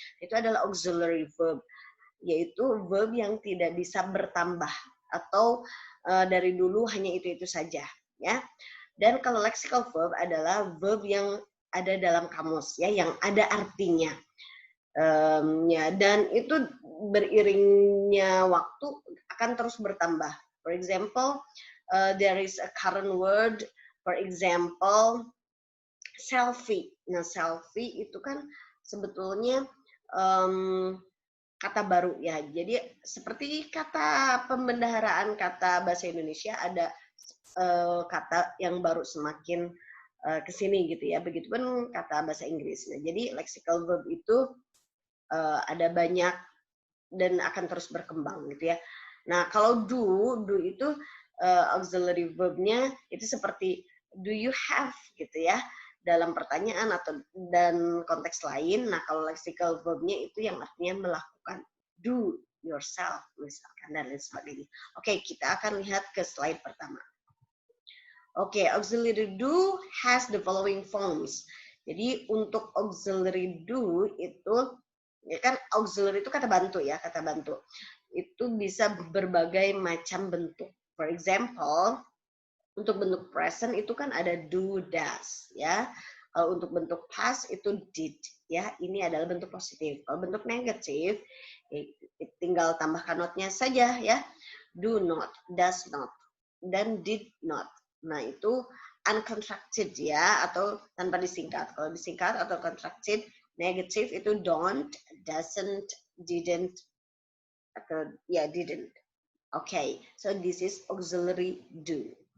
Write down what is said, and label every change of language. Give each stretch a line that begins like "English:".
Indonesian: Itu adalah auxiliary verb, yaitu verb yang tidak bisa bertambah atau dari dulu hanya itu saja, ya. Dan kalau lexical verb adalah verb yang ada dalam kamus, ya, yang ada artinya. Ya, dan itu beriringnya waktu akan terus bertambah.
English: For example, there is a current word, for example, selfie.
Indonesian: Nah, selfie itu kan sebetulnya kata baru ya. Jadi seperti kata pembendaharaan kata bahasa Indonesia ada kata yang baru semakin kesini gitu ya. Begitupun kata bahasa Inggris. Nah, jadi lexical verb itu ada banyak dan akan terus berkembang gitu ya. Nah, kalau do itu auxiliary verbnya itu seperti
English: do you have
Indonesian: gitu ya, dalam pertanyaan atau dan konteks lain. Nah, kalau lexical verbnya itu yang artinya melakukan,
English: do yourself
Indonesian: misalkan, dan lain sebagainya. Oke, kita akan lihat ke slide pertama.
English: Oke, auxiliary do has the following forms.
Indonesian: Jadi untuk auxiliary do itu, ya kan auxiliary itu kata bantu ya, kata bantu. Itu bisa berbagai macam bentuk.
English: For example,
Indonesian: untuk bentuk present itu kan ada do, does, ya. Kalau untuk bentuk past itu did, ya. Ini adalah bentuk positif. Kalau bentuk negatif, tinggal tambahkan not-nya saja, ya. Do not, does not, dan did not. Nah, itu uncontracted ya, atau tanpa disingkat. Kalau disingkat atau contracted, negatif itu don't, doesn't, didn't, atau ya didn't.
English: Okay, so this is auxiliary do.